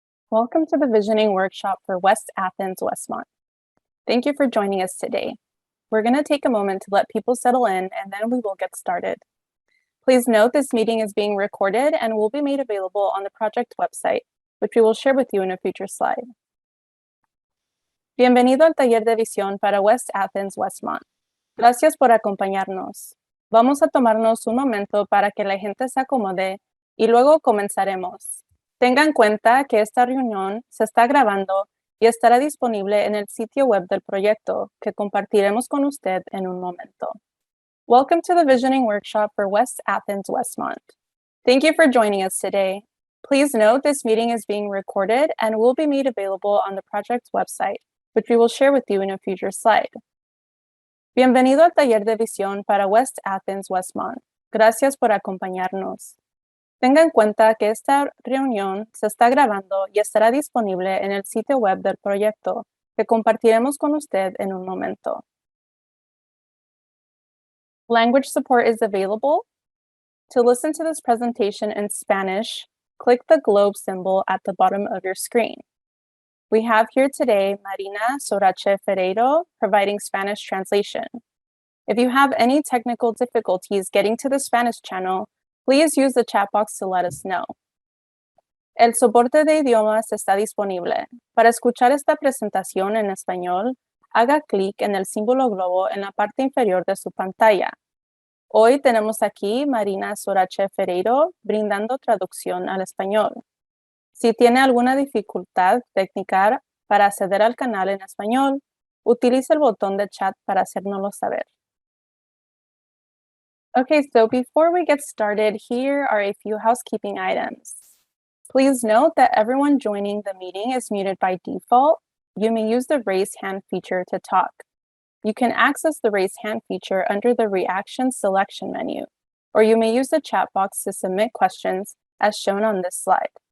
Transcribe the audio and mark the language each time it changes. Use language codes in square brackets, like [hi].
[en] Welcome to the Visioning Workshop for West Athens-Westmont. Thank you for joining us today. We're going to take a moment to let people settle in and then we will get started. Please note this meeting is being recorded and will be made available on the project website, which we will share with you in a future slide. [es] Bienvenido al taller de visión para West Athens-Westmont. Gracias por acompañarnos. Vamos a tomarnos un momento para que la gente se acomode y luego comenzaremos. Tenga en cuenta que esta reunión se está grabando y estará disponible en el sitio web del proyecto que compartiremos con usted en un momento. [en] Welcome to the Visioning Workshop for West Athens-Westmont. Thank you for joining us today. Please note this meeting is being recorded and will be made available on the project's website, which we will share with you in a future slide. [es] Bienvenido al taller de visión para West Athens-Westmont. Gracias por acompañarnos. Tenga en cuenta que esta reunión se está grabando y estará disponible en el sitio web del proyecto que compartiremos con usted en un momento. [en] Language support is available. To listen to this presentation in Spanish, click the globe symbol at the bottom of your screen. We have here today Marina Sorache Ferreiro providing Spanish translation. If you have any technical difficulties getting to the Spanish channel, please use the chat box to let us know. [es] El soporte de idiomas está disponible. Para escuchar esta presentación en español, haga clic en el símbolo globo en la parte inferior de su pantalla. Hoy tenemos aquí Marina Sorache Ferreiro brindando traducción al español. Si tiene alguna dificultad técnica para acceder al canal en español, utilice el botón de chat para hacérnoslo saber. [en] Okay, so before we get started, here are a few housekeeping items. Please note that everyone joining the meeting is muted by default. You may use the raise hand feature to talk. You can access the raise hand feature under the reaction selection menu, or you may use the chat box to submit questions as shown on this slide.